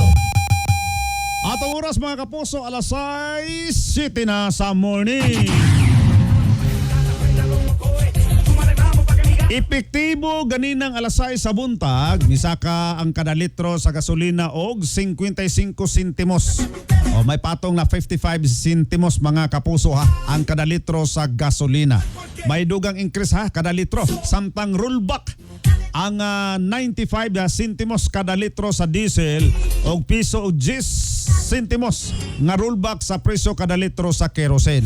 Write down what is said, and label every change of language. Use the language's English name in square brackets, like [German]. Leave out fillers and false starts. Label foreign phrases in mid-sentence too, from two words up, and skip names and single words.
[Cebuano] Atong oras mga Kapuso, alas 6:07 na sa morning. Epektibo ganinang alas 6 sa buntag, misaka ang kada litro sa gasolina og 55 sentimos. O may patong na 55 sentimos mga Kapuso ha, ang kada litro sa gasolina. May dugang increase ha kada litro, samtang rollback ang 95 sentimos kada litro sa diesel og piso og 10 sentimos nga rollback sa presyo kada litro sa kerosene.